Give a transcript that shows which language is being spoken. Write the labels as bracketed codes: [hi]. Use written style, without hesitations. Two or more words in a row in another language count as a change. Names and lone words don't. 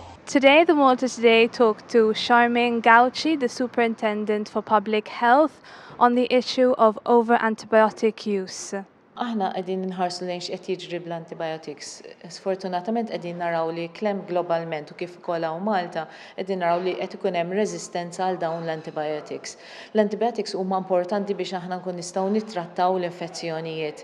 [en] Today, the MaltaToday talked to Charmaine Gauci, the Superintendent for Public Health, on the issue of over-antibiotic use. [mt] Aħna qegħdin nħarsu lejn x'qed jiġri bl-antibiotics. Sfortunatament qegħdin naraw li klemm globalment u kif ukoll hawn Malta qegħdin naraw li qed ikun hemm reżistenza għal dawn l-antibiotics. L-antibiotics huma importanti biex aħna nkun nistgħu nittrattaw l-infezzjonijiet.